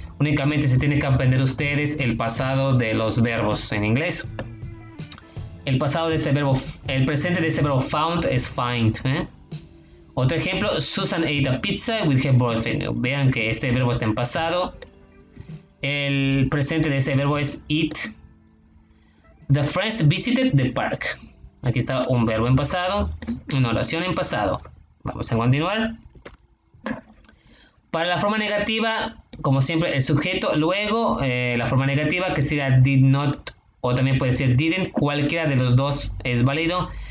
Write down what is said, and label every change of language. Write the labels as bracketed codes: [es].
[es] Únicamente se tiene que aprender ustedes el pasado de los verbos en inglés. El pasado de ese verbo, el presente de ese verbo found es find. Otro ejemplo, [en] Susan ate a pizza with her boyfriend. [es] Vean que este verbo está en pasado. El presente de ese verbo es eat. [en] The friends visited the park. [es] Aquí está un verbo en pasado, una oración en pasado. Vamos a continuar. Para la forma negativa, como siempre, el sujeto, luego la forma negativa que sería did not o también puede ser didn't, cualquiera de los dos es válido.